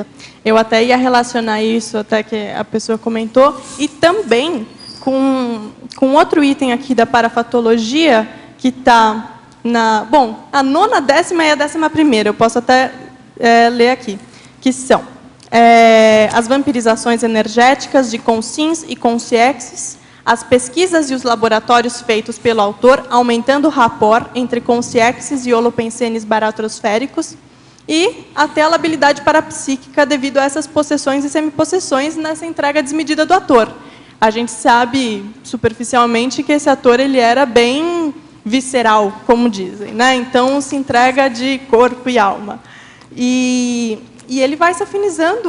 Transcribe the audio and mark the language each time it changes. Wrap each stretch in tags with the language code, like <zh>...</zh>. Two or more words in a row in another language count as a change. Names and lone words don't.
<pt>Eu até ia relacionar isso, até que a pessoa comentou, e também com outro item aqui da parafatologia, que está na... Bom, a 9ª, 10ª e a 11ª, eu posso até ler aqui, que são as vampirizações energéticas de consins e consciexes, as pesquisas e os laboratórios feitos pelo autor, aumentando o rapport entre consciexes e holopensenes baratrosféricos, e até a labilidade parapsíquica devido a essas possessões e semipossessões nessa entrega desmedida do ator. A gente sabe, superficialmente, que esse ator ele era bem visceral, como dizem, né? Então, se entrega de corpo e alma. E ele vai se afinizando.</pt>